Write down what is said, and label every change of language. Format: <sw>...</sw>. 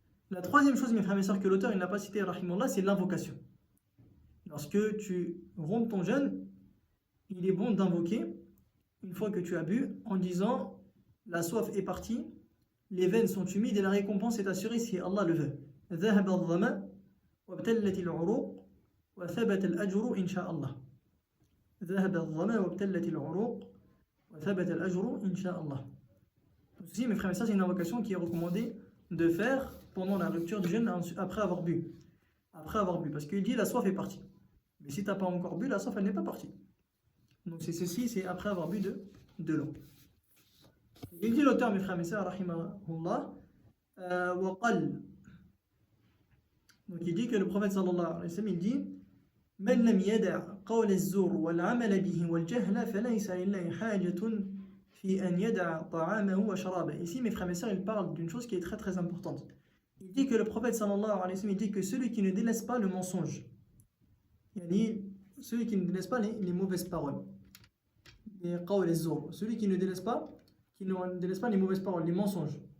<fr>La troisième chose, mes frères et mes sœurs, que l'auteur n'a pas cité, rahimahullah, c'est l'invocation. Lorsque tu rompes ton jeûne, il est bon d'invoquer, une fois que tu as bu, en disant la soif est partie, les veines sont humides et la récompense est assurée si Allah le veut.</fr> <ar>ذهب الظمأ وابتلت العروق وثبت الأجر إن شاء الله. ذهب الظمأ وابتلت العروق وثبت الأجر إن شاء الله.</ar> <fr>Ceci, mes frères et sœurs, c'est une invocation qui est recommandée de faire pendant la rupture du jeûne après avoir bu. Parce qu'il dit la soif est partie. Mais si tu n'as pas encore bu, la soif elle n'est pas partie. Donc c'est ceci, c'est après avoir bu de l'eau. Il dit l'auteur, mes frères et mes sœurs, rahimahullah, waqal. Donc il dit que le prophète sallallahu alayhi wa sallam, il dit</fr> <ar>من لم يدع قول الزور والعمل به والجهل فليس لله حاجة في أن يدع طعامه وشرابه.</ar> <fr>Ici, mes frères et mes sœurs, il parle d'une chose qui est très très importante. Il dit que le prophète sallallahu alayhi wa sallam, il dit que celui qui ne délaisse pas le mensonge, celui qui ne délaisse pas les mauvaises paroles, celui qui ne délaisse pas les mauvaises paroles, les mensonges.</fr>